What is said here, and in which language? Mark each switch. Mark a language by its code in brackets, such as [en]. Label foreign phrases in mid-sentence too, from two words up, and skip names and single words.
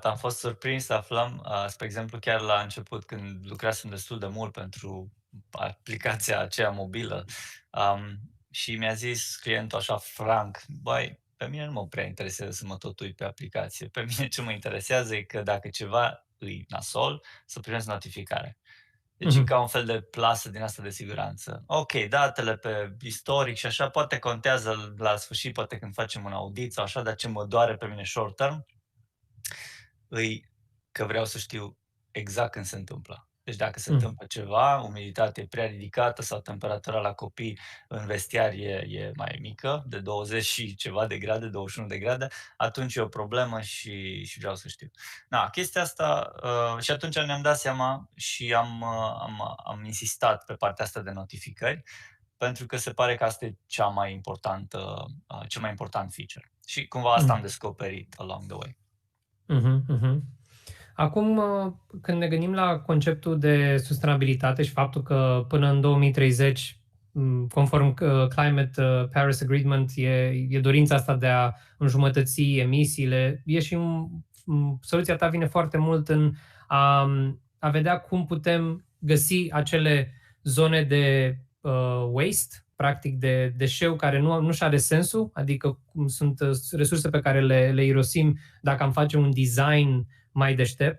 [ro] Am fost surprins să aflăm, spre exemplu, chiar la început, când lucrasem destul de mult pentru aplicația aceea mobilă, și mi-a zis clientul așa franc, băi, pe mine nu mă prea interesează să mă tot uit pe aplicație. Pe mine ce mă interesează e că dacă ceva îi nasol, să primesc notificare. Deci e ca un fel de plasă din asta de siguranță. Ok, datele pe istoric și așa poate contează la sfârșit, poate când facem un audit sau așa, dar ce mă doare pe mine [en] short term, [ro] îi că vreau să știu exact când se întâmplă. Deci dacă se întâmplă ceva, umiditatea e prea ridicată sau temperatura la copii în vestiar e mai mică, de 20 și ceva de grade, 21 de grade, atunci e o problemă și vreau să știu. Da, chestia asta, și atunci ne-am dat seama și am insistat pe partea asta de notificări, pentru că se pare că asta e cel mai important feature. Și cumva asta am descoperit [en] along the way. [ro] Acum, când ne gândim la conceptul de sustenabilitate și faptul că până în 2030, conform Climate Paris Agreement, e dorința asta de a înjumătăți emisiile, soluția ta vine foarte mult în a vedea cum putem găsi acele zone de waste, practic de deșeu care nu și are sensul, adică sunt resurse pe care le irosim dacă am face un design mai deștept.